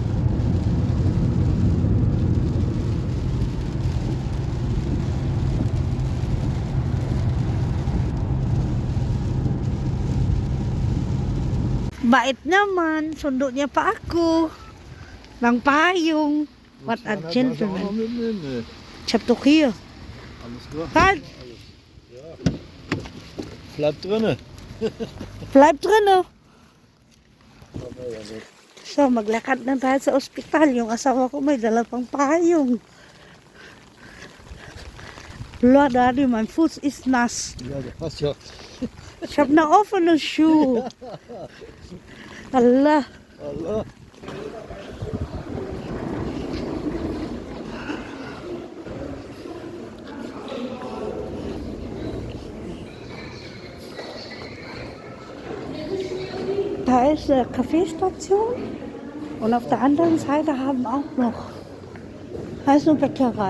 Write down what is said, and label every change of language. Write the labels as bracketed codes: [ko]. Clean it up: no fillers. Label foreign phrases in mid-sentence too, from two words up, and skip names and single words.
[tl] Bait naman, sundo niya pa ako ng payong. [en] What a gentleman. [de] Chap doch hier. alles klar. Halt! Ja. Bleib drinne. Bleib drin. [tl] So, maglakad na tayo sa ospital. Yung asawa ko may dala pang payong. [en] Lord, Daddy, [de] mein Fuß ist nass. Ja, das passt ja. Ich habe eine offene Schuhe. Allah. Allah. Da ist eine Kaffeestation und auf der anderen Seite haben auch noch, da ist eine Bäckerei.